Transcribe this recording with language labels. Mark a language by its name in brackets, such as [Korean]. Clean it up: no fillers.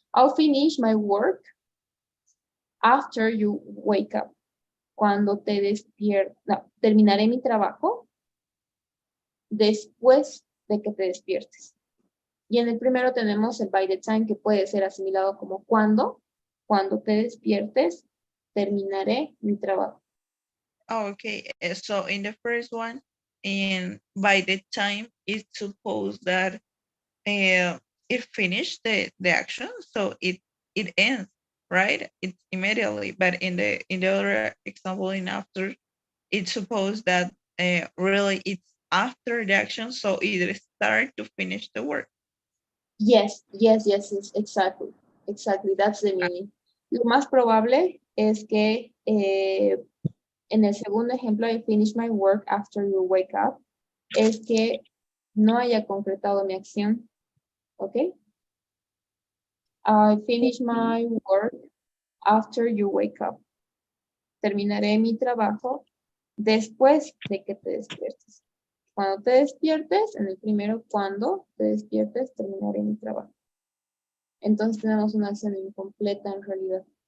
[English] I'll finish my work after you wake up. [Spanish] Cuando te despiertas, no, terminaré mi trabajo después de que te despiertes. Y en el primero tenemos el by the time, que puede ser asimilado como cuando te despiertes, terminaré mi trabajo. [English] Oh, okay. So in the first one, and by the time it's supposed that it finished the action, so it ends, right? It's immediately. But in the other example, in after, it's supposed that really it's after the action, so it start to finish the work. Yes, exactly. Exactly, that's the meaning. [Spanish] Lo más probable es que en el segundo ejemplo, [English] I finish my work after you wake up, [Spanish] es que no haya concretado mi acción, ¿ok? [English] I finish my work after you wake up. [Spanish] Terminaré mi trabajo después de que te despiertes. Cuando te despiertes, en el primero, cuando te despiertes, terminaré mi trabajo. Entonces tenemos una acción incompleta en realidad.